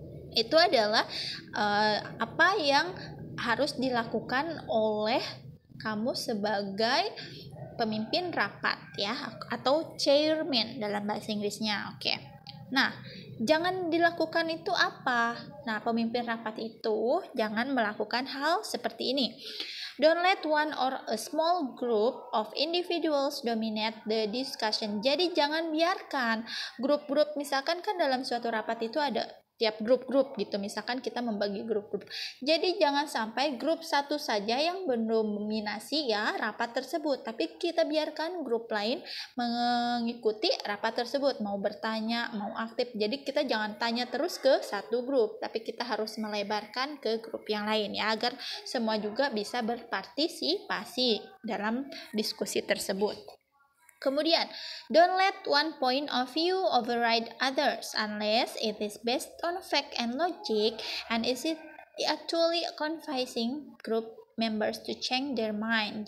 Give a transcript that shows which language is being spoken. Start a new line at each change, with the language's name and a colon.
Indonesian: Itu adalah apa yang harus dilakukan oleh kamu sebagai pemimpin rapat ya, atau chairman dalam bahasa Inggrisnya. Nah, jangan dilakukan itu apa? Nah, pemimpin rapat itu jangan melakukan hal seperti ini.
English: Don't let one or a small group of individuals dominate the discussion.
Indonesian: Jadi jangan biarkan grup-grup, misalkan kan dalam suatu rapat itu ada tiap grup-grup gitu, misalkan kita membagi grup-grup. Jadi jangan sampai grup satu saja yang mendominasi ya rapat tersebut, tapi kita biarkan grup lain mengikuti rapat tersebut, mau bertanya, mau aktif. Jadi kita jangan tanya terus ke satu grup, tapi kita harus melebarkan ke grup yang lain ya, agar semua juga bisa berpartisipasi dalam diskusi tersebut. Kemudian,
English: don't let one point of view override others unless it is based on fact and logic, and is it actually convincing group members to change their mind.